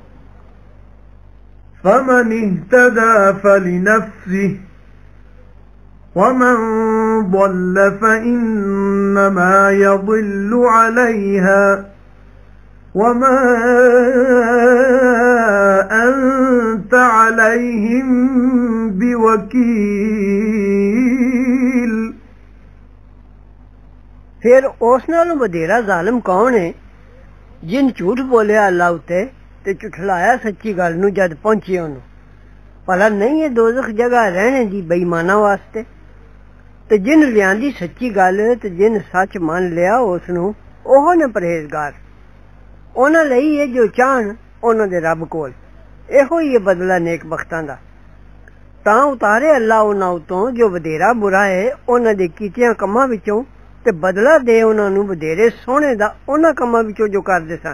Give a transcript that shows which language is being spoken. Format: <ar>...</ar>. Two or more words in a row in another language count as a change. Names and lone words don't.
<ar>فمن اهتدى فلنفسه ومن ضل فإنما يضل عليها وما أنت عليهم بوكيل</ar> <pa>ਫਿਰ ਉਸ ਨਾਲੋਂ ਵਧੇਰਾ ਜ਼ਾਲਮ ਕੌਣ ਹੈ ਜਿਨ ਝੂਠ ਬੋਲਿਆ ਅੱਲਾਹ ਉੱਤੇ ਤੇ ਝੁਠਲਾਇਆ ਸੱਚੀ ਗੱਲ ਨੂੰ ਜਦ ਪਹੁੰਚੀ ਓਹਨੂੰ। ਭਲਾ ਨਹੀਂ ਹੈ ਦੋਜ਼ਖ਼ ਜਗ੍ਹਾ ਰਹਿਣ ਦੀ ਬੇਈਮਾਨਾਂ ਵਾਸਤੇ ਤੇ ਜਿਨ ਲਿਆਂਦੀ ਸੱਚੀ ਗੱਲ ਤੇ ਜਿਨ ਸੱਚ ਮੰਨ ਲਿਆ ਉਸਨੂੰ ਉਹ ਨੇ ਪਰਹੇਜ਼ਗਾਰ। ਉਹਨਾਂ ਲਈ ਇਹ ਜੋ ਚਾਹਣ ਉਹਨਾਂ ਦੇ ਰੱਬ ਕੋਲ, ਇਹੋ ਹੀ ਬਦਲਾ ਨੇਕ ਬਖਤਾਂ ਦਾ। ਤਾਂ ਉਤਾਰੇ ਅੱਲਾ ਉਹਨਾਂ ਉਤੋਂ ਜੋ ਵਧੇਰਾ ਬੁਰਾ ਹੈ ਉਹਨਾਂ ਦੇ ਕੀਤਿਆਂ ਕੰਮਾਂ ਵਿੱਚੋਂ, ਤੇ ਬਦਲਾ ਦੇ ਉਹਨਾਂ ਨੂੰ ਵਧੇਰੇ ਸੋਹਣੇ ਦਾ ਉਹਨਾਂ ਕੰਮਾਂ ਵਿੱਚੋਂ ਜੋ ਕਰਦੇ ਸਨ।</pa>